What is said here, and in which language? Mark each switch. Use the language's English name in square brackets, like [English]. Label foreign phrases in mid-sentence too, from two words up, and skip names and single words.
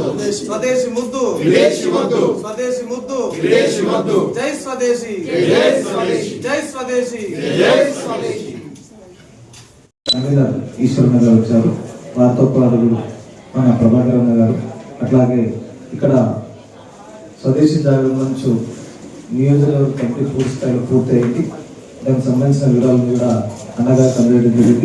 [Telugu] స్వదేశీ ముద్దు విదేశీ ముద్దు స్వదేశీ ముద్దు విదేశీ ముద్దు జయ స్వదేశీ జయ స్వదేశీ జయ స్వదేశీ జయ స్వదేశీ जय स्वदेशी जय स्वदेशी जय स्वदेशी ఈశ్వరన్న గారు వచ్చారు. వారితో పాటు మన ప్రభాకర్ అన్న గారు, అట్లాగే ఇక్కడ స్వదేశీ జాగరణ మంచు నియోజకవర్గ కమిటీ పూర్తి స్థాయిలో పూర్తయింది. దానికి సంబంధించిన వివరాలను కూడా అన్నగారు అందజేయడం జరిగింది.